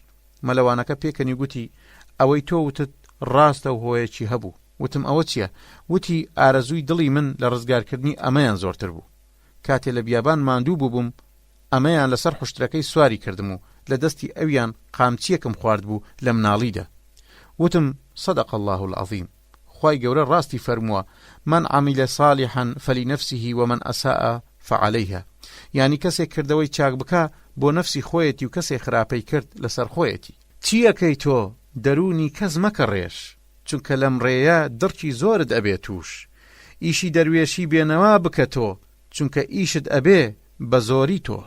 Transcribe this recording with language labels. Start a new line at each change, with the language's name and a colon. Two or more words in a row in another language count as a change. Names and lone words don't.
Central Kurdish: مەلەوانەکە پێکەنی گوتی ئەوەی تۆ وتت ڕاستە و هۆیەکی هەبوو. وتم ئەوە چییە؟ وتی ئارەزووی دڵی من لە ڕزگارکردنی ئەمەیان زۆرتر بوو. کاتێ لە بیابان ماندوو بووبووم، ئەمەیان لەسەر خوشترەکەی سواری کردم و لە دەستی ئەویان قامچیەکم خوارد بوو لە مناڵیدا.
Arabic: وتم صدق الله العظیم،
Central Kurdish: خوای گەورە ڕاستی فەرمووە
Arabic: من عمل صالحا فلنفسه ومن أساء فعليها،
Central Kurdish: یعنی کەسێک کردەوەی چاک بکە بۆ نەفسی خۆیەتی و کەسێک خراپەی کرد لەسەر خۆیەتی. چیەکەی تۆ دەرونی کەس مەکە ڕێش، چونکە لەم ڕێیە دڕکی زۆرت ئەبێ توش. ئیشی دەروێشی بێنەوە بکە تۆ، چونکە ئیشت ئەبێ بە زۆری تۆش.